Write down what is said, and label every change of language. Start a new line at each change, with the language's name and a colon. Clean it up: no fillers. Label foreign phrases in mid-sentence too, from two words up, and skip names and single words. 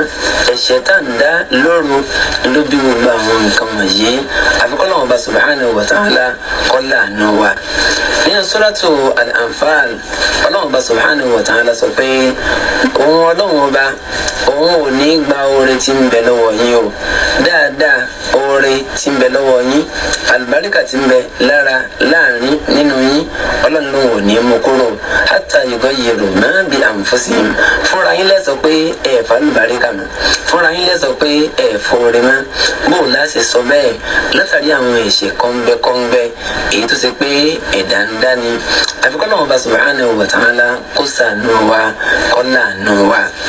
Yoruba: ẹ̀ṣẹ̀ tá ń dá lóru ló bí gbogbo àwọn nǹkan wọ̀nyí àfikún Ọlọ́hun Ọba
Arabic: سبحانه و
Yoruba: ta'ala kọ́lá àná wa nínú suratu al-Anfal Ọlọ́hun Ọba subhanahu wa ta'ala sọ pé òun Ọlọ́hun Ọba òun ò ní gba oore tí ń bẹ lọ́wọ́ yín o dáadáa oore tí ń bẹ lọ́wọ́ yín àlùbáríkà tí ń bẹ láàrin nínú yín Ọlọ́run ló ò ní mú kúrò
Arabic: حتى يغيروا ما بأنفسهم
Yoruba: fúnra yín lẹ́sọ̀ pé ẹ̀ fàlùbáríkà mọ́ fúnra yín lẹ́sọ̀ pé ẹ̀ fòrè mọ́ bó láti sọ bẹ́ẹ̀ látàrí àwọn ẹ̀ṣẹ̀ kọ́ńbẹ́kọ́ńbẹ́ èyí tó ṣe pé ẹ̀dá ń dání àfikún Ọlọ́hun Ọba
Arabic: سبحانه وتعالى
Yoruba: kó ṣàánú wa kó láàánú wa